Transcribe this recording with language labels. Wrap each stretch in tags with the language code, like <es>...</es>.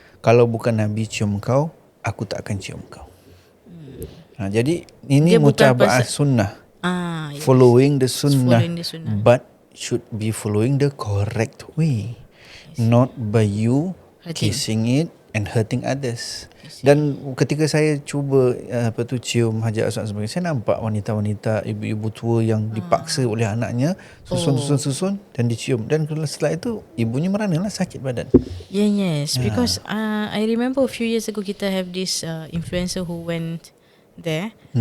<ms>Kalau bukan Nabi cium kau, aku tak akan cium kau. Jadi ini mutaba'ah sunnah.</ms> <en>Yes. Following the sunnah, but should be following the correct way, not by you kissing it and hurting others.</en> <ms>Dan ketika saya cuba cium Hajar Aswad sebagainya, saya nampak wanita-wanita, ibu-ibu tua yang dipaksa oleh anaknya susun dan dicium, dan setelah itu ibunya meranalah, sakit badan.</ms> <en>Yes, because I remember a few years ago kita have this influencer who went there.</en>